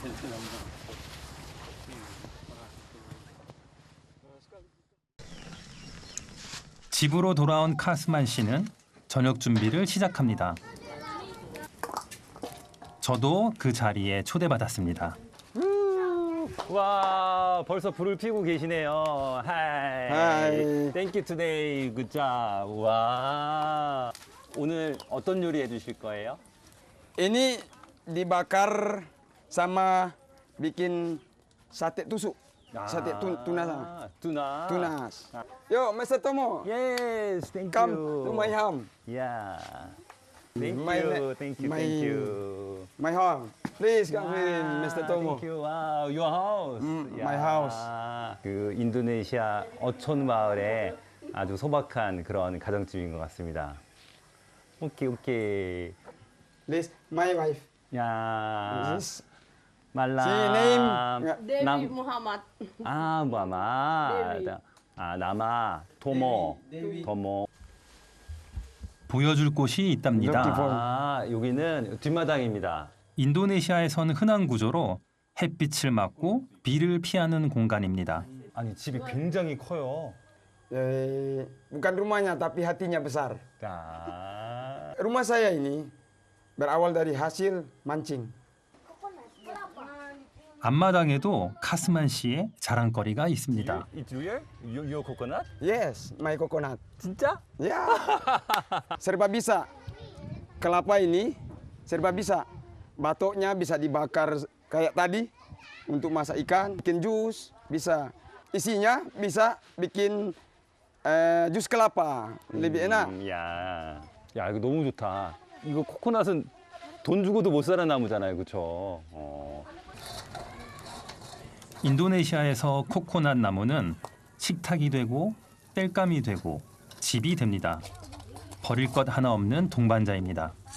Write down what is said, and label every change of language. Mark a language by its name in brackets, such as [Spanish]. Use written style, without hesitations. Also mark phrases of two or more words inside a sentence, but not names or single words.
[Korean] 집으로 돌아온 카스만 씨는 저녁 준비를 시작합니다. 저도 그 자리에 초대받았습니다. 와, 벌써 불을 피우고 계시네요. 하이. [English] Hai. Thank you today. Good job. [Korean] 와. 오늘 어떤 요리 해주실 거예요? [Indonesian] Ini dibakar sama bikin sate tusuk. Sate tunas. tunas. [English] Tunas. Yo, Mr. Tomo. Yes, thank Come you. to my home. Yeah. Thank My- you, thank you, my- thank you. My home. Please come in, [Korean] 와, [English] Mr. Tomo. Thank you. Wow, your house. my house. [Korean] 그 인도네시아 어촌 마을에 아주 소박한 그런 가정집인 것 같습니다. [English] okay, okay. This my wife. [Korean] 야, [English] This [Korean] 말라. [English] she name. Dewi Muhammad. [Korean] 아, 무하마. 데비. 아, 나마. 도모. 도모. 보여줄 곳이 있답니다. 아, 여기는 뒷마당입니다. 인도네시아에선 흔한 구조로 햇빛을 막고 비를 피하는 공간입니다. 아니, 집이 굉장히 커요. [Indonesian] Bukan rumahnya tapi hatinya besar. [Korean] 자, [Indonesian] Rumah saya ini berawal dari hasil mancing. [Korean] 앞마당에도 카스만 씨의 자랑거리가 있습니다. [English] It's real? Your coconut? Yes, my coconut. [Korean] 진짜? [Indonesian] Ya, serba bisa. Kelapa ini serba bisa. Batoknya bisa dibakar kayak tadi untuk masak ikan, bikin jus, bisa. Isinya bisa bikin jus kelapa, lebih enak. [Korean] 야, 야, 이거 너무 좋다. 이거 코코넛은 돈 주고도 못 사는 나무잖아요, 그렇죠? 인도네시아에서 코코넛 나무는 식탁이 되고 땔감이 되고 집이 됩니다. 버릴 것 하나 없는 동반자입니다.